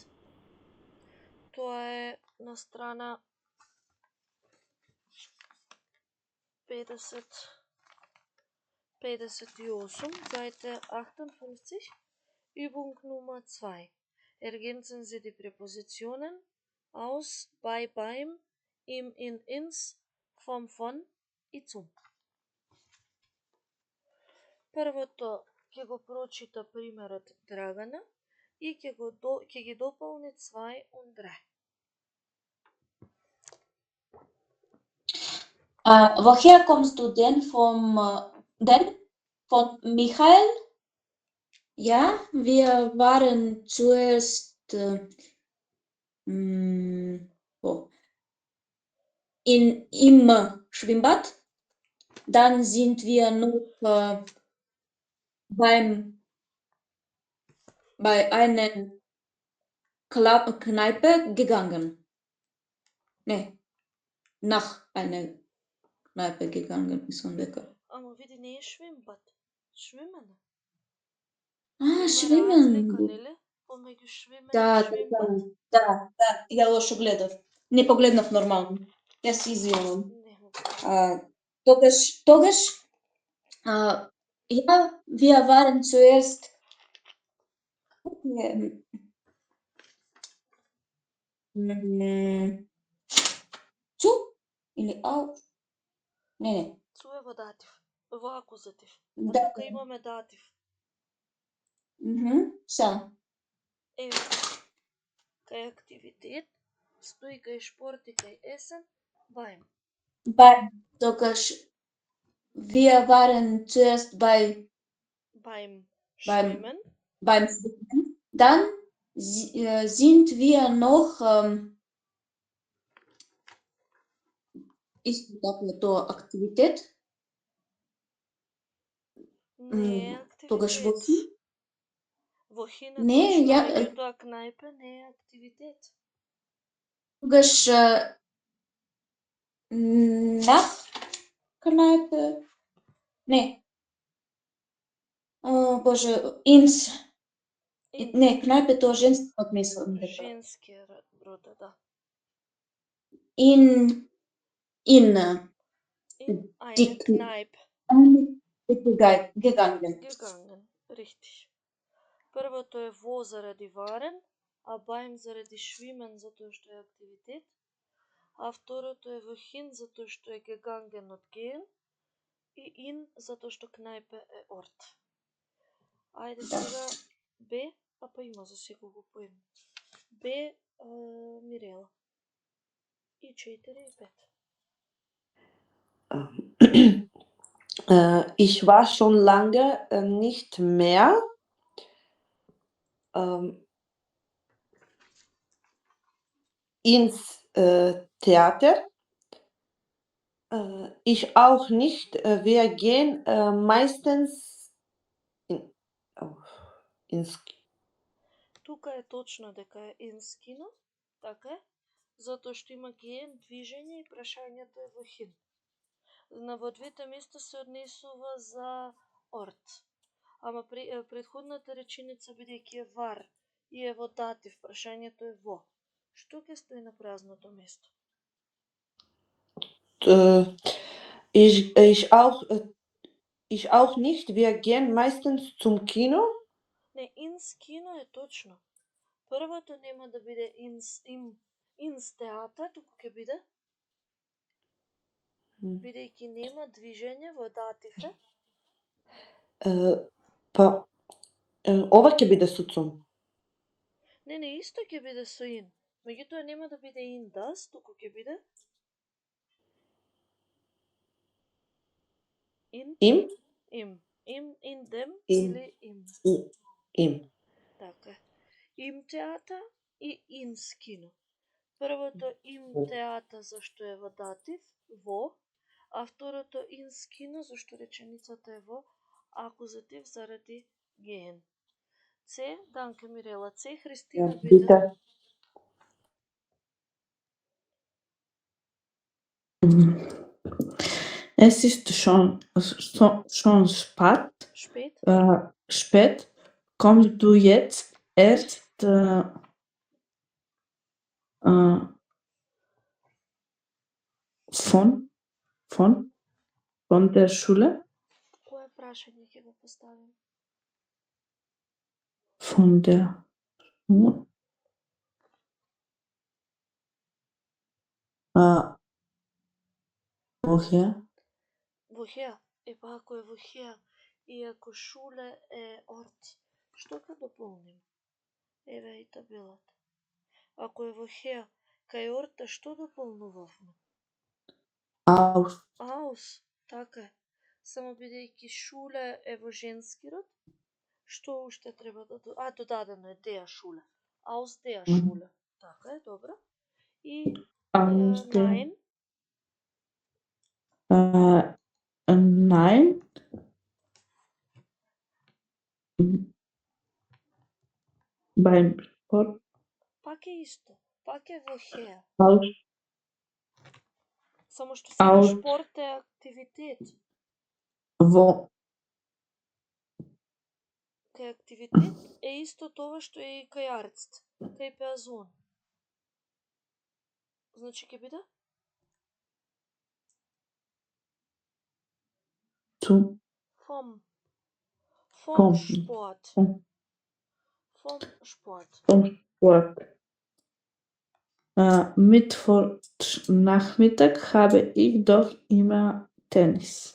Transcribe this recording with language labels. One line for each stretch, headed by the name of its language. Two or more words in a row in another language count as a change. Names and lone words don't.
Macedonian: Тоа е на страна 58,
German: Seite 58, Übung Nummer 2. Ergänzen Sie die Präpositionen aus, bei, beim, im, in, ins, vom, von и zum.
Macedonian: Првото ќе го прочита примерот Драгана и ќе ги дополни
German: zwei und drei. Woher kommst du denn von Michael? Ja, wir waren zuerst im Schwimmbad. Dann sind wir noch bei einer Kneipe gegangen. Nee, nach einer Kneipe gegangen, ist schon lecker.
Macedonian: Ама види, не е
German: Schwimmbad. Schwimmen. Schwimmen.
Macedonian: Нели? Помеѓу Schwimmen и Да,
German: Schwimmbad.
Macedonian: ја лошо гледав. Не погледнав нормално. Ја се извинувам. Нема
German: Тогаш ja, wir waren zuerst zu или auf?
Macedonian: Не. Цу е во датив, во акузатив. А Да. тука имаме датив. Са. Еве, кај активитет, стои кај шпорт и кај есен, beim.
German: Тогаш wir waren zuerst Beim Beim- Schwimmen. beim Schwimmen. Dann sind wir noch ist
Macedonian: тоа активитет? Не е Тогаш во активитет. хин? Во хин е Не, точно, ја- меѓутоа кнајпе не е активитет.
German: Тогаш nach Kneipe?
Macedonian: Не. Боже, ins. Не, Kneipe тоа женски мислам дека. Женски род, да.
German: In In eine Die Kneipe gegangen. gegangen. Richtig.
Macedonian: Првото е во заради варен, а beim заради швимен затоа што е активитет, а второто е во hin затоа што е gegangen од gehen и in затоа што кнајпе е орт. Ајде сега Б, а па има за секого по име. Б, Мирела. И 4 и 5.
German: Ich war schon lange nicht mehr ins Theater. Ich auch nicht. Wir gehen meistens ins
Macedonian: Тука е точно дека е ins кино, така е, затоа што има ген, движење и прашањето е во hin. На во двете места се однесува за орт. Ама предходната реченица бидејќи е вар и е во датив, прашањето е во. Што ќе стои на празното место?
German: Ich auch nicht. Wir gehen meistens zum Kino.
Macedonian: Не, ins кино е точно. Првото нема да биде ins театар, туку ќе биде бидејќи нема движење во датив е. Pa ова ќе биде со zum. Не, исто ќе биде со in. Меѓутоа нема да биде
German: in das,
Macedonian: туку ќе биде
German: in dem
Macedonian: или im. Така е. Im театар и ins кино. Првото im театар зашто е во датив, во, а второто ins кино зашто реченицата е во акузатив заради ген. С, Данке Мирела, С, Христина биде.
German: Es ist schon spät. Kommst du jetzt erst von der Schule?
Macedonian: Кое прашање ќе го поставим?
German: Von der Schule? Woher? Woher?
Macedonian: Епа ако е woher и ако шуле е орт, што ќе дополним? Еве и табелата. Ако е woher, кај орта што дополнувавме? Aus, така е. Само бидејќи шуле е во женски род, што уште треба да додадено е
German: der Schule. Aus der Schule.
Macedonian: Така е, добро. И nein.
German: Nein. Beim Sport.
Macedonian: Пак е исто. Пак е woher. Само што сега шпорт е активитет. Во. Кај активитет е исто тоа што е и кај арст, кај пеазон. Значи ќе биде?
German: Zum Vom Vom. Sport. Vom. Vom Sport. Vom Sport. Mittwochnachmittag habe ich doch immer Tennis.